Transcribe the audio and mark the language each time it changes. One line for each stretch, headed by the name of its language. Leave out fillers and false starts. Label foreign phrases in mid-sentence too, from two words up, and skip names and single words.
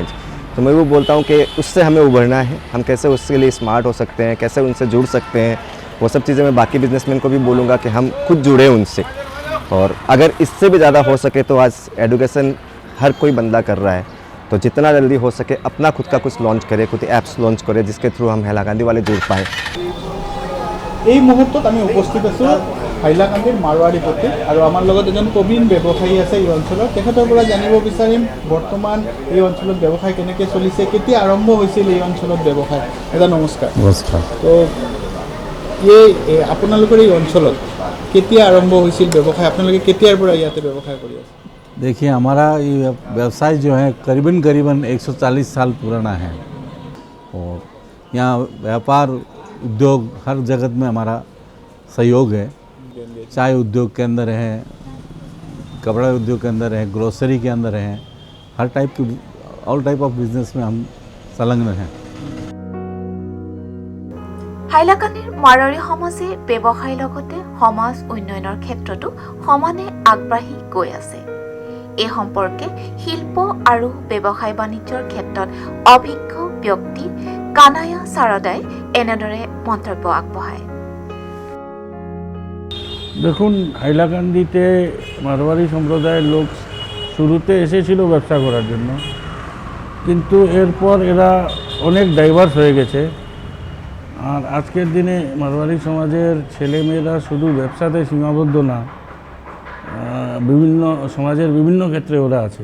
Hindi: तो मैं वो बोलता हूँ कि उससे हमें उभरना है, हम कैसे उसके लिए स्मार्ट हो सकते हैं, कैसे उनसे जुड़ सकते हैं, वो सब चीज़ें मैं बाकी बिजनेसमैन को भी बोलूँगा कि हम खुद जुड़े उनसे। और अगर इससे भी ज़्यादा हो सके तो आज एजुकेशन हर कोई बंदा कर रहा है, तो जितना जल्दी हो सके अपना खुद का कुछ लॉन्च करे, खुद
English: apps launch
Hindi: करे, जिसके थ्रू हम हैलाकांदी वाले जुड़ पाएँ।
Assamese: এই মুহূৰ্তত আমি উপস্থিত আছোঁ হাইলাকান্দিৰ মাৰৱাৰী পট্টিত, আৰু আমাৰ লগত এজন প্ৰবীণ ব্যৱসায়ী আছে এই অঞ্চলত। তেখেতৰ পৰা জানিব বিচাৰিম বৰ্তমান এই অঞ্চলত ব্যৱসায় কেনেকৈ চলিছে, কেতিয়া আৰম্ভ হৈছিল এই অঞ্চলত ব্যৱসায়। দাদা নমস্কাৰ। নমস্কাৰ। তো এই আপোনালোকৰ এই অঞ্চলত কেতিয়া আৰম্ভ হৈছিল ব্যৱসায়, আপোনালোকে কেতিয়াৰ পৰা ইয়াতে ব্যৱসায় কৰি আছে?
Hindi: देखिए, हमारा ये व्यवसाय जो है करीबन 140 साल पुराना है और यहाँ व्यापार उद्योग हर जगत में हमारा सहयोग है। चाय उद्योग के अंदर है, कपड़ा उद्योग के अंदर है, ग्रोसरी के अंदर है, हर टाइप की
English: all type of business
Hindi: में हम संलग्न हैं।
Assamese: হাইলাকান্দিৰ মাৰোৱাৰী সমাজে ব্যৱসায়ৰ লগতে সমাজ উন্নয়নৰ ক্ষেত্ৰতো সমানে আগবাঢ়ি গৈ আছে। এই সম্পৰ্কে শিল্প আৰু ব্যৱসায় বাণিজ্যৰ ক্ষেত্ৰত অভিজ্ঞ ব্যক্তি কানায়া সাৰদাই এনেদৰে মন্তব্য আগবঢ়ায়।
Bangla: দেখুন, হাইলাকান্দিতে মারোয়ারি সম্প্রদায়ের লোক শুরুতে এসেছিল ব্যবসা করার জন্য, কিন্তু এরপর এরা অনেক ডাইভার্স হয়ে গেছে। আর আজকের দিনে মারোয়ারি সমাজের ছেলেমেয়েরা শুধু ব্যবসাতে সীমাবদ্ধ না, বিভিন্ন সমাজের বিভিন্ন ক্ষেত্রে ওরা আছে।